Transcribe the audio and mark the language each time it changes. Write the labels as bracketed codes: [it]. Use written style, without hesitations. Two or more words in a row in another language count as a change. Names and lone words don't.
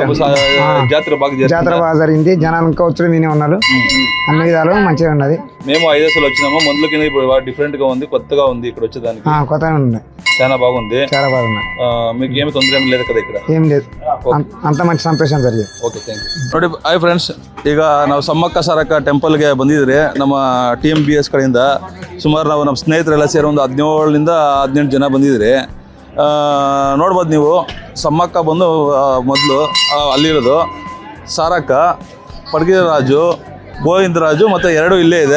[te] జాతర బాగా జాతర బాగా జరిగింది. జనాలు ఇంకా వచ్చి విని ఉన్నారు, అన్ని విధాలు మంచిగా ఉన్నది. మేము 5 అసలు వచ్చినాము, మందుల కింద ఇప్పుడు డిఫరెంట్ గా ఉంది, కొత్తగా ఉంది ఇక్కడ వచ్చేదానికి. కొత్తగా ఉన్నాయి, చాలా బాగుంది, చాలా బాగున్నాయి. మీకు ఏమి తొందర ఏమి లేదు కదా ఇక్కడ? ఏం లేదు, అంత మంచి ಸಂತೋಷ జరిగింది. [en] OK, thank you. [kn] ನೋಡಿ [en] hi friends, [kn] ಈಗ ನಾವು ಸಮ್ಮಕ್ಕ ಸಾರಕ್ಕ ಟೆಂಪಲ್ಗೆ ಬಂದಿದ್ರೆ ನಮ್ಮ TMBS ಕಡೆಯಿಂದ ಸುಮಾರು ನಾವು ನಮ್ಮ ಸ್ನೇಹಿತರೆಲ್ಲ ಸೇರಿ ಒಂದು 17ರಿಂದ 18 ಜನ ಬಂದಿದ್ರಿ. ನೋಡ್ಬೋದು ನೀವು, ಸಮ್ಮಕ್ಕ ಬಂದು ಮೊದಲು ಅಲ್ಲಿರೋದು ಸಾರಕ್ಕ, ಪಡ್ಗಿರಾಜು, ಗೋವಿಂದರಾಜು ಮತ್ತು 2 ಇಲ್ಲೇ ಇದೆ.